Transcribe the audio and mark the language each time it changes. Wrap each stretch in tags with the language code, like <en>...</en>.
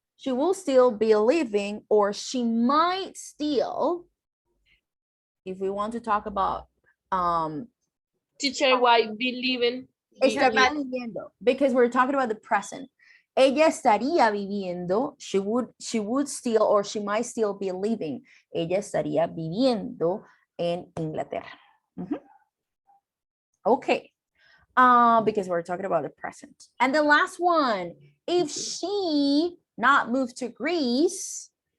<en>She will still be living, or she might still, if we want to talk about Teacher, why be living?</en> <es>estaría viviendo,</es> <en>because we're talking about the present.</en> <es>Ella estaría viviendo,</es> <en>she would still or she might still be living.</en> <es>Ella estaría viviendo en Inglaterra.</es> <en>Okay. Because we're talking about the present. And the last one, if she not moved to Greece.</en>